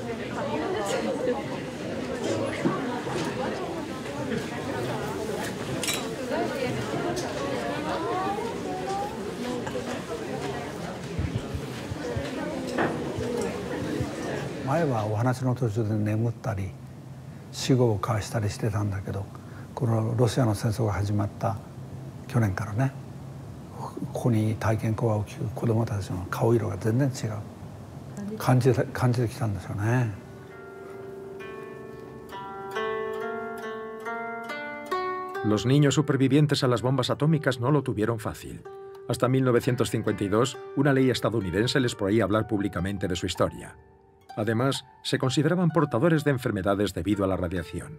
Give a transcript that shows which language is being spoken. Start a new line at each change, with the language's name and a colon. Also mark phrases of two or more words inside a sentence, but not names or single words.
Japanese: 前はお話の途中で眠ったり死後を交わしたりしてたんだけど、このロシアの戦争が始まった去年からね、ここに体験講話を聞く子どもたちの顔色が全然違う感じてきたんですよね。
Spanish: Los niños supervivientes a las bombas atómicas no lo tuvieron fácil. Hasta 1952, una ley estadounidense les prohibía hablar públicamente de su historia. Además, se consideraban portadores de enfermedades debido a la radiación.